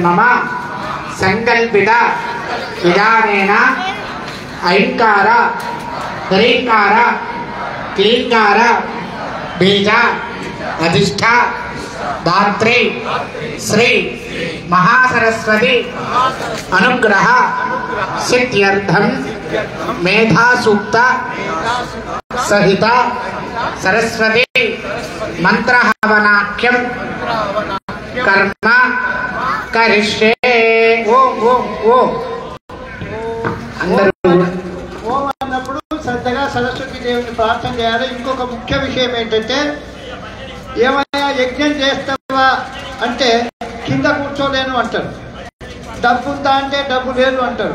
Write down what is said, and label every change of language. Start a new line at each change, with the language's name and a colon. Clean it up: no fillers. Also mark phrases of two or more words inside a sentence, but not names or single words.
Sanskrit: మమ సంకల్పిత విధానేన ఐంకార హ్రీంకార క్లీంకార బీజ అధిష్ఠ धात्री श्री महासरस्वती अनुग्रह सिद्ध्यर्थम मेधा सूक्त सहित सरस्वती मंत्र हवनाख्यम कर्म करिष्ये ओम ओम ओम అందరూ
Telugu: ఓం అన్నప్పుడు శ్రద్ధగా సరస్వతి దేవుని ప్రార్థన చేయాలి. ఇంకొక ముఖ్య విషయం ఏంటంటే ఏమైనా యజ్ఞం చేస్తావా అంటే కింద కూర్చోలేను అంటారు, డబ్బు ఉందా అంటే డబ్బు లేదు అంటారు.